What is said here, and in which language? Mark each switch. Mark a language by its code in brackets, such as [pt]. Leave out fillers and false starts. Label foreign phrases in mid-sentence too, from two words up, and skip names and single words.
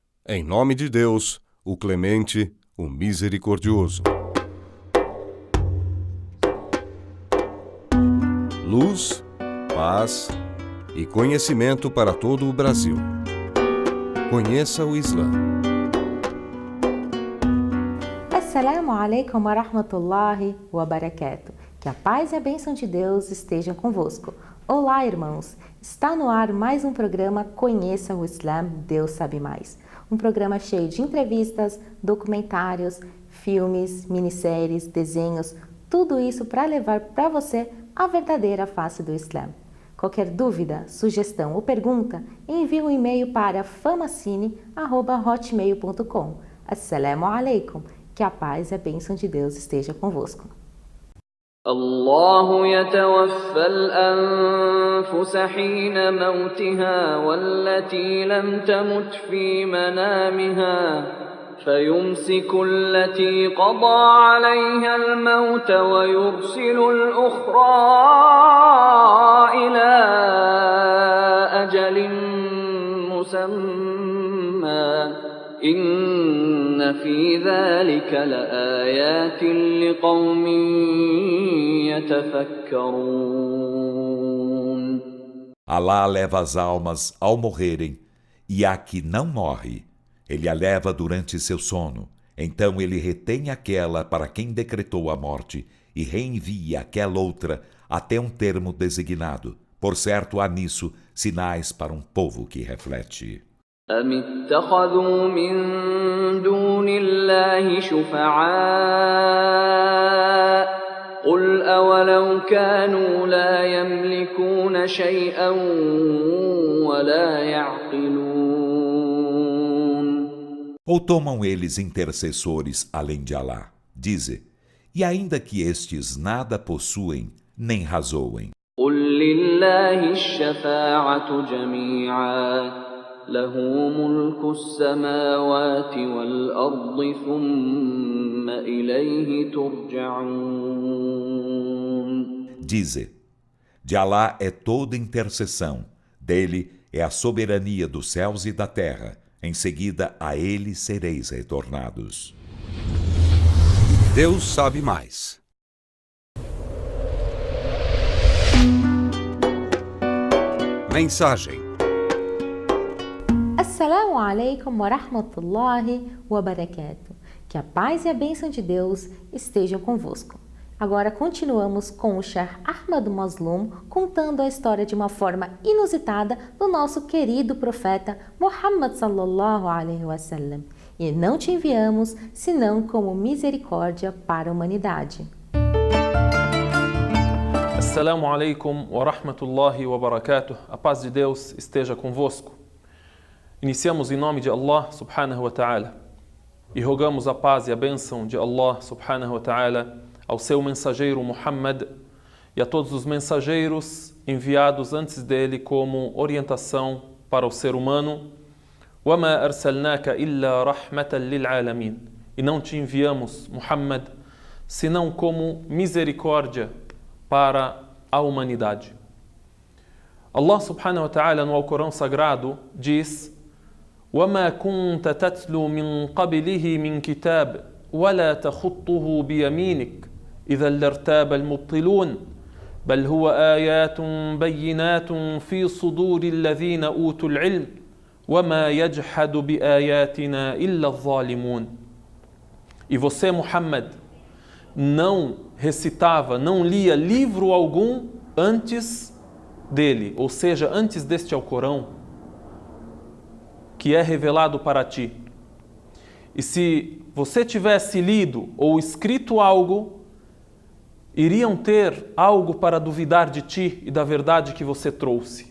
[pt] Em nome de Deus, o Clemente, o Misericordioso. Luz, paz e conhecimento para todo o Brasil. Conheça o Islã. [ar] السلام عليكم ورحمة الله وبركاته. [pt] Que a paz e a bênção de Deus estejam convosco. Olá, irmãos! Está no ar mais um programa Conheça o Islã, Deus Sabe Mais. Um programa cheio de entrevistas, documentários, filmes, minisséries, desenhos, tudo isso para levar para você a verdadeira face do Islã. Qualquer dúvida, sugestão ou pergunta, envie um e-mail para famacine@hotmail.com. [ar] السلام عليكم. [pt] Que a paz e a bênção de Deus esteja convosco. [ar] الله يتوفى الأنفس حين موتها والتي لم تمت في منامها فيمسك التي قضى عليها الموت ويرسل الأخرى إلى أجل مسمى إن في ذلك لآيات لقوم يتفكرون. [pt] Alá leva as almas ao morrerem, e a que não morre, ele a leva durante seu sono. Então ele retém aquela para quem decretou a morte e reenvia aquela outra até um termo designado. Por certo, há nisso sinais para um povo que reflete. [ar] أم اتخذوا من دون الله شفعاء قل أولو كانوا لا يملكون شيئا ولا يعقلون. [pt] Ou tomam eles intercessores além de Alá? Dize, e ainda que estes nada possuem, nem razoem. [ar] قل لله الشفاعة جميعا له ملك السماوات والأرض ثم إليه ترجعون. [pt] Dize, de Alá é toda intercessão, dele é a soberania dos céus e da terra, em seguida a ele sereis retornados. Deus sabe mais. Mensagem. [ar] السلام عليكم ورحمة الله وبركاته. [pt] Que a paz e a bênção de Deus estejam convosco. Agora continuamos com o Sheikh Ahmad Mazloum contando a história de uma forma inusitada do nosso querido profeta Muhammad [ar] صلى الله عليه وسلم. [pt] E não te enviamos senão como misericórdia para a humanidade. [ar] السلام عليكم ورحمة الله وبركاته. [pt] A paz de Deus esteja convosco. Iniciamos em nome de Allah [ar] سبحانه وتعالى [pt] e rogamos a paz e a bênção de Allah [ar] سبحانه وتعالى [pt] ao seu mensageiro Muhammad e a todos os mensageiros enviados antes dele como orientação para o ser humano. [ar] وَمَا أَرْسَلْنَاكَ إِلَّا رَحْمَةً لِلْعَالَمِينَ. [pt] E não te enviamos, Muhammad, senão como misericórdia para a humanidade. Allah [ar] سبحانه وتعالى [pt] no Alcorão Sagrado diz: [ar] وَمَا كُنْتَ تَتْلُو مِنْ قَبْلِهِ مِنْ كِتَابٍ وَلَا تَخُطُّهُ بِيَمِينِكَ إِذًا لَارْتَابَ الْمُبْطِلُونَ بَلْ هُوَ آيَاتٌ بَيِّنَاتٌ فِي صُدُورِ الَّذِينَ أُوتُوا الْعِلْمَ وَمَا يَجْحَدُ بِآيَاتِنَا إِلَّا الظَّالِمُونَ. [pt] E você, Muhammad, não recitava, não lia livro algum antes dele, ou seja, antes deste Alcorão, que é revelado para ti. E se você tivesse lido ou escrito algo, iriam ter algo para duvidar de ti e da verdade que você trouxe.